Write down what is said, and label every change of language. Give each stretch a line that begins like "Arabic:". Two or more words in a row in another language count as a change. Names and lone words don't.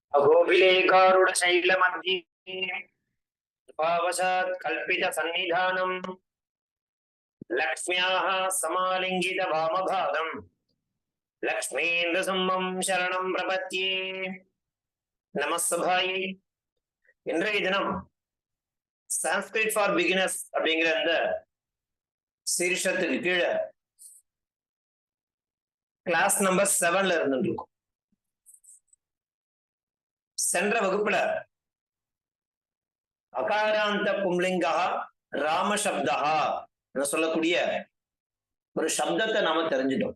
Sanskrit: अगोभिलेखारूढ शैलमध्ये भावशात् कल्पित सन्निधानम् लक्ष्म्याः समालिङ्गित वामभागम् लक्ष्मीन्द्रसिंहं शरणं प्रपद्ये நமஸ்தபாயை.
Tamil: இன்றைய தினம் சான்ஸ்கிரிட் ஃபார் பிகினர்ஸ் அப்படிங்கிற அந்த சீர்ஷத்துக்கு கீழே
English: class number
Tamil: 7ல இருந்துருக்கும். சென்ற வகுப்புல
Sanskrit: अकारान्त पुंलिङ्ग रामशब्द
Tamil: சொல்லக்கூடிய ஒரு சப்தத்தை நாம தெரிஞ்சிட்டோம்.